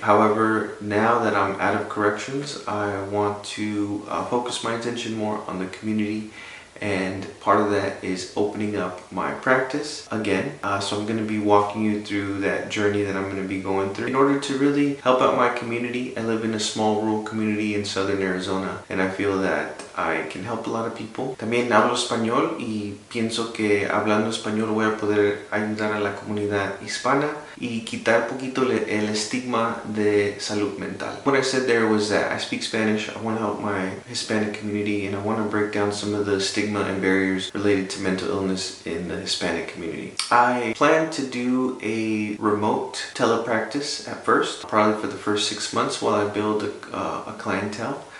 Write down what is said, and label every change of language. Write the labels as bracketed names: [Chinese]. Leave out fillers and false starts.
[English] However, now that I'm out of corrections, I want to focus my attention more on the community, and part of that is opening up my practice again. So I'm going to be walking you through that journey that I'm going to be going through in order to really help out my community. I live in a small rural community in southern Arizona and I feel that I can help a lot of people. [Spanish] También hablo español y pienso que hablando español voy a poder ayudar a la comunidad hispana y quitar poquito el estigma de salud mental. [English] What I said there was that I speak Spanish, I want to help my Hispanic community, and I want to break down some of the stigma and barriers related to mental illness in the Hispanic community. I plan to do a remote telepractice at first, probably for the first 6 months while I build a clientele.